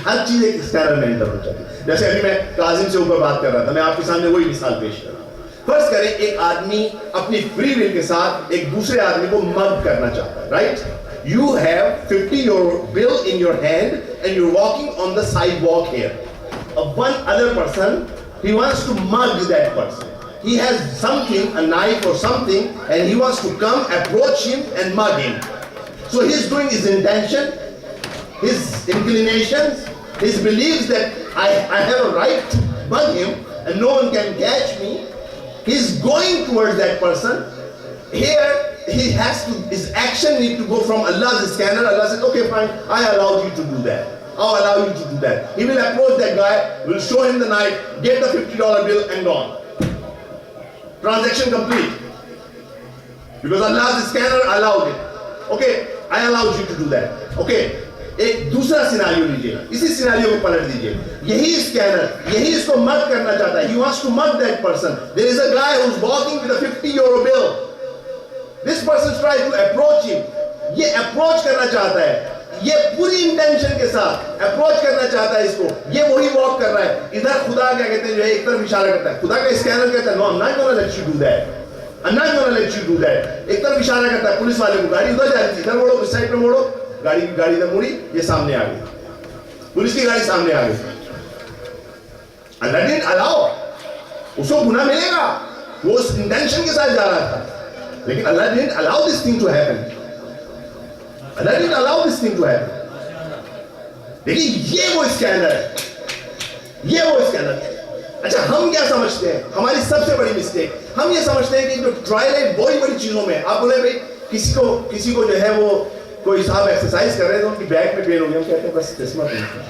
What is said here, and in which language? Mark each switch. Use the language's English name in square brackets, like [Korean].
[Urdu] ہر چیز ایک اسکینر میں انٹر ہونا چاہتی ہے. جیسے ابھی میں کاظم سے اوپر بات کر رہا تھا, میں آپ کے سامنے وہی مثال پیش کر رہا ہوں. فرض کریں ایک آدمی اپنی فری ول کے ساتھ ایک دوسرے آدمی کو مگ کرنا چاہتا ہے, right? [English] You have 50 bill in your hand and you're walking on the sidewalk here. One other person, he wants to mug that person. He has something, a knife or something, and he wants to come, approach him and mug him. So he's doing his intention, his inclinations, his beliefs that I have a right to mug him and no one can catch me. He's going towards that person. Here, he has to, his action need to go from Allah's scanner. Allah says, okay, fine, I allow you to do that. I'll allow you to do that. He will approach that guy, will show him the knife, get the $50 bill and gone. Transaction complete. Because Allah's scanner allowed it. Okay, I allowed you to do that. [Urdu] Okay. ایک دوسرا scenario لیجئے, اسی scenario کو پلٹ دیجئے. یہی scanner, یہی اس کو مگ کرنا چاہتا ہے. [English] He wants to mug that person. There is a guy who's walking with a €50 bill. This person tries to approach him. [Urdu] یہ اپروچ کرنا چاہتا ہے, یہ پوری انٹینشن کے ساتھ اپروچ کرنا چاہتا ہے اس کو. یہ وہی واک کر رہا ہے. ادھر خدا کیا کہتے ہیں جو ہے ایک طرف اشارہ کرتا ہے. خدا کا اسکینر کہتا ہے [English] no, I'm not gonna let you do that. I'm not gonna let you do that. [Urdu] ایک طرف اشارہ کرتا ہے پولیس والے کو, گاڑی ادھر جا رہی تھی, ادھر موڑو, اس سائڈ پہ موڑو. گاڑی ادھر مڑی, یہ سامنے آ گئی, پولیس کی گاڑی سامنے آ گئی. اللہ [English] didn't allow, اس کو گناہ ملے گا, وہ اس انٹینشن کے ساتھ جا رہا تھا, لیکن اللہ didn't allow this thing to happen. اللہ didn't allow this thing to happen. [Urdu] لیکن یہ وہ اسکینر ہے, یہ وہ اسکینر ہے. اچھا ہم کیا سمجھتے ہیں؟ ہماری سب سے بڑی مسٹیک, ہم یہ سمجھتے ہیں کہ جو ٹرائل ہے بڑی بڑی چیزوں میں. آپ بولے بھائی کسی کو جو ہے وہ کوئی صاحب ایکسرسائز کر رہے ہیں تو ان کی بیک میں پین ہو گیا, ہم کہتے ہیں بس چشمہ پہن.